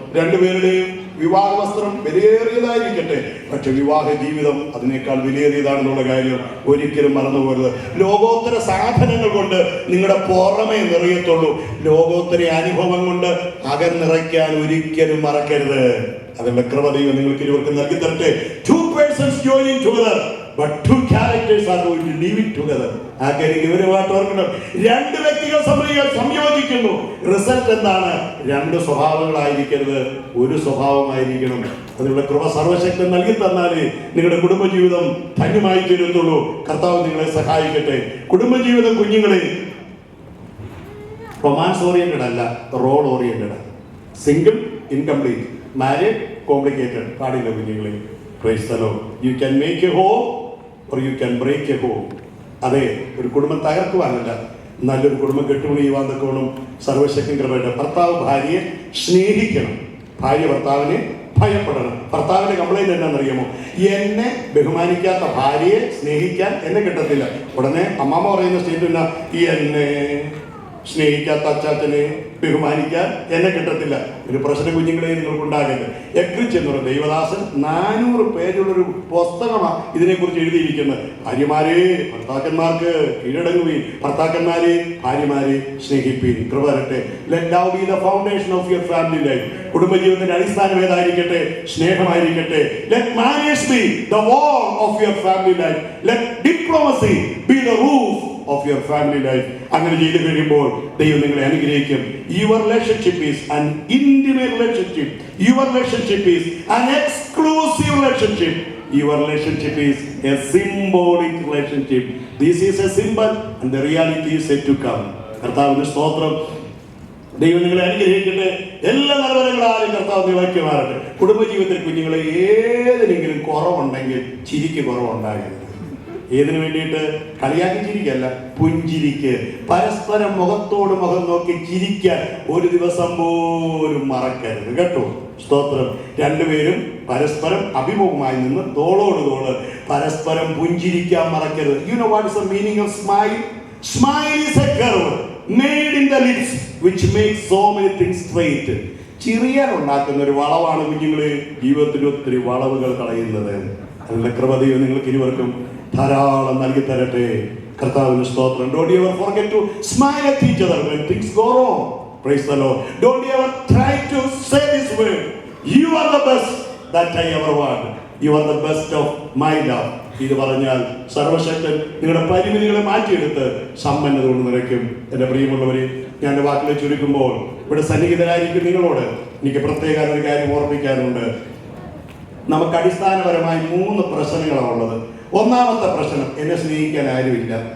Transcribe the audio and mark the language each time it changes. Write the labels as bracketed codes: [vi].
[ml] 2 പേരുടെയും വിവാഹ വസ്ത്രം വിലയേറിയതായിരിക്കട്ടെ, പക്ഷെ വിവാഹ ജീവിതം അതിനേക്കാൾ വിലയേറിയതാണെന്നുള്ള കാര്യം ഒരിക്കലും മറന്നുപോകരുത്. ലോകോത്തര സാധനങ്ങൾ കൊണ്ട് നിങ്ങളുടെ പുറമേ നിറയത്തുള്ളൂ. ലോകോത്തര അനുഭവം കൊണ്ട് അകന്നിറയ്ക്കാൻ ഒരിക്കലും മറക്കരുത്. അതിന്റെ കൃപ ദൈവം നിങ്ങൾക്ക് ഇരുവർക്കും നൽകി തരട്ടെ. [en] 2 persons joining together, but 2 characters are going to live it together. [ml] ആ കാര്യം ഗൗരവമായിട്ട് ഓർക്കണം. 2 വ്യക്തികൾ സംയോജിക്കുന്നു. റിസൾട്ട് എന്താണ്? 2 സ്വഭാവങ്ങളായിരിക്കരുത്, ഒരു സ്വഭാവമായിരിക്കണം. അതിനുള്ള കൃപ സർവശക്തൻ നൽകി തന്നാലേ നിങ്ങളുടെ കുടുംബജീവിതം ധന്യമായി തീരുന്നുള്ളൂ. കർത്താവ് നിങ്ങളെ സഹായിക്കട്ടെ. കുടുംബജീവിതം കുഞ്ഞുങ്ങളെ [en] romance oriented [ml] അല്ല, [en] Role oriented. Single incomplete, married complicated [ml] പാടില്ല കുഞ്ഞുങ്ങളെ. [en] Praise the Lord. You can make a home or you can break a home. [ml] അതെ, ഒരു കുടുംബം തകർക്കുവാനല്ല, നല്ലൊരു കുടുംബം കെട്ടുപണിയുവാൻ തക്കോണം സർവശക്തൻ കൃപയുടെ. ഭർത്താവ് ഭാര്യയെ സ്നേഹിക്കണം, ഭാര്യ ഭർത്താവിനെ ഭയപ്പെടണം. ഭർത്താവിന്റെ കംപ്ലൈന്റ് എന്നാണെന്നറിയാമോ? എന്നെ ബഹുമാനിക്കാത്ത ഭാര്യയെ സ്നേഹിക്കാൻ എന്നെ കിട്ടത്തില്ല. ഉടനെ അമ്മാമ്മ പറയുന്ന സ്റ്റേറ്റ്മെന്റ്, എന്നെ സ്നേഹിക്കാത്ത അച്ചാച്ചനെ ബഹുമാനിക്കാൻ എന്നെ കിട്ടത്തില്ല. ഒരു പ്രശ്നം കുഞ്ഞുങ്ങളെ നിങ്ങൾക്കുണ്ടാകരുത്. എക്രിച്ച് എന്ന് പറയുന്ന ദൈവദാസൻ 400 പേജുള്ളൊരു പുസ്തകമാണ് ഇതിനെക്കുറിച്ച് എഴുതിയിരിക്കുന്നത്. ഭാര്യമാരെ ഭർത്താക്കന്മാർക്ക് കീഴടങ്ങുവീൻ, ഭർത്താക്കന്മാരെ ഭാര്യമാരെ സ്നേഹിപ്പീൻ. കൃപ തരട്ടെ. [en] Let love be the foundation of your family life. [ml] കുടുംബജീവിതത്തിന്റെ അടിസ്ഥാനം ഏതായിരിക്കട്ടെ? സ്നേഹമായിരിക്കട്ടെ. Let marriage B the wall of your family life. [en] Let diplomacy be the roof of your family life. [ml] അങ്ങനെ ചെയ്തു കഴിയുമ്പോൾ ദൈവം നിങ്ങളെ അനുഗ്രഹിക്കും. [en] Your relationship is an intimate relationship. Your relationship is an exclusive relationship. Your relationship is a symbolic relationship. This is a symbol and the reality is yet to come. [ml] കർത്താവിന്റെ സ്തോത്രം. ദൈവം നിങ്ങളെ അനുഗ്രഹിക്കട്ടെ. എല്ലാ നന്മകളാലും കർത്താവ് നിറയ്ക്കുമാറട്ടെ. കുടുംബജീവിതത്തിൽ കുഞ്ഞുങ്ങളെ ഏതെങ്കിലും കുറവുണ്ടെങ്കിൽ ചിരിക്ക് കുറവുണ്ടാകരുത്. ഏതിനു വേണ്ടിയിട്ട്? കളിയാക്കി ചിരിക്കല്ല, പുഞ്ചിരിക്ക്. പരസ്പരം മുഖത്തോട് മുഖം നോക്കി ചിരിക്കാൻ ഒരു ദിവസം പോലും മറക്കരുത് കേട്ടോ. സ്തോത്രം. 2 പേരും പരസ്പരം അഭിമുഖമായി നിന്ന് തോളോട് തോള് പരസ്പരം പുഞ്ചിരിക്കാൻ മറക്കരുത്. [en] You know what is the meaning of smile? Smile is a curve made in the lips which makes so many things straight. [ml] Cherian ഉണ്ടാക്കുന്ന ഒരു വളവാണ് കുഞ്ഞുങ്ങളെ ജീവിതത്തിൽ ഒത്തിരി വളവുകൾ കളയുന്നത്. അതിന്റെ കൃപതയും നിങ്ങൾക്ക് ഇരുവർക്കും ധാരാളം നൽകി തരട്ടെ. കർത്താവിന് സ്തോത്രം. [en] Don't ever forget to smile at each other when things go wrong. Praise the Lord. Don't ever try to say this word. You are the best that I ever want. You are the best of my love. [ml] ഇത് പറഞ്ഞാൽ സർവശക്തൻ നിങ്ങളുടെ പരിമിതികളെ മാറ്റിയെടുത്ത് സമ്പന്നത കൊണ്ട് നിറയ്ക്കും. എൻ്റെ പ്രിയമുള്ളവരെ, ഞാൻ എൻ്റെ വാക്കിലെ ചുരുക്കുമ്പോൾ ഇവിടെ സന്നിഹിതരായിരിക്കും നിങ്ങളോട് എനിക്ക് പ്രത്യേക ഒരു കാര്യം ഓർമ്മിക്കാനുണ്ട്. നമുക്ക് അടിസ്ഥാനപരമായി 3 പ്രശ്നങ്ങളാണ് ഉള്ളത്. ഒന്നാമത്തെ പ്രശ്നം, എന്നെ സ്നേഹിക്കാൻ ആരുമില്ല.